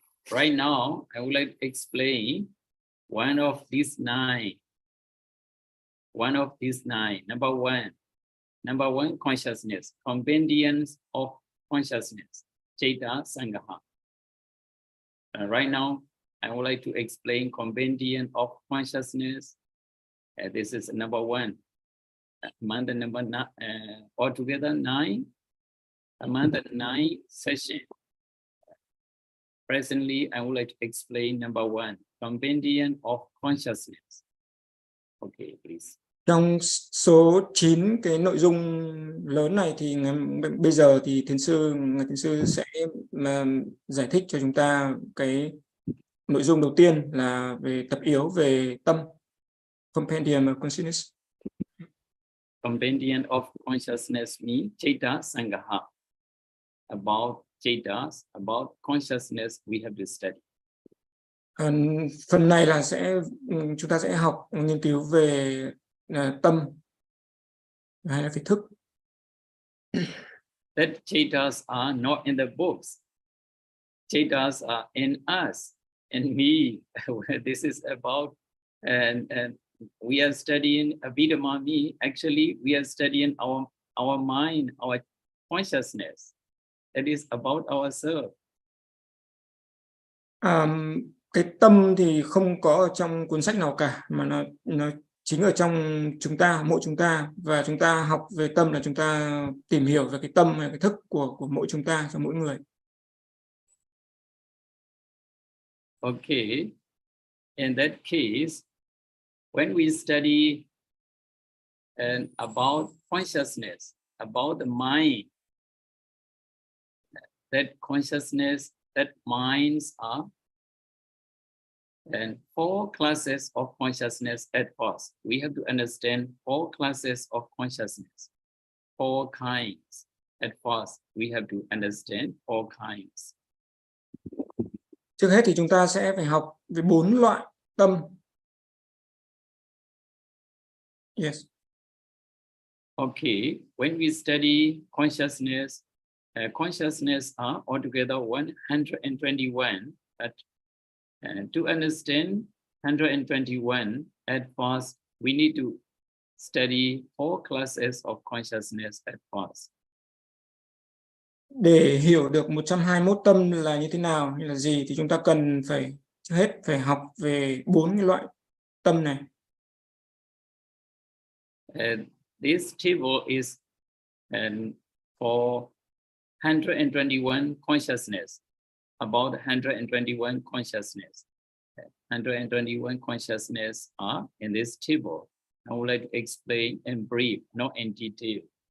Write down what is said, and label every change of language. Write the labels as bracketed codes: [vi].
[en] Right now, I would like to explain one of these 9. One of these 9. Number 1, consciousness, compendiums of consciousness, Citta Sangha. Right now, I would like to explain compendium of consciousness. This is number 1. Among the number 9, altogether 9. Among the 9 sessions. Presently, I would like to explain number 1, compendium of consciousness. Okay, please. [vi] Trong số 9 cái nội dung lớn này thì bây giờ thì thiền sư sẽ giải thích cho chúng ta cái nội dung đầu tiên là về tập yếu về tâm, [en] compendium of consciousness. Compendium of consciousness means Citta Sangha. About Cittas, about consciousness we have to study. [vi] Phần này là chúng ta sẽ học nghiên cứu về tâm hay là về thức. [en] That Cittas are not in the books. Cittas are in us, in me. This is about, and we are studying Abhidhamma. Actually, we are studying our mind, our consciousness. That is about ourselves. [vi] Cái tâm thì không có ở trong cuốn sách nào cả, mà nó chính ở trong chúng ta, mỗi chúng ta, và chúng ta học về tâm là chúng ta tìm hiểu về cái tâm hay cái thức của mỗi chúng ta, cho mỗi người. [en] Okay, in that case, when we study about consciousness, about the mind, that consciousness, that minds are and 4 classes of consciousness at first. We have to understand 4 classes of consciousness, 4 kinds. At first, we have to understand 4 kinds. [vi] Trước hết thì chúng ta sẽ phải học về 4 loại tâm. [en] Yes. Okay, when we study consciousness, consciousness are altogether 121, but to understand 121, at first, we need to study 4 classes of consciousness at first. [vi] Để hiểu được 121 tâm là như thế nào, hay là gì, thì chúng ta cần trước hết phải học về 4 cái loại tâm này. [en] This table is for 121 consciousness, about 121 consciousness. 121 consciousness are in this table. I would like to explain in brief, not in detail.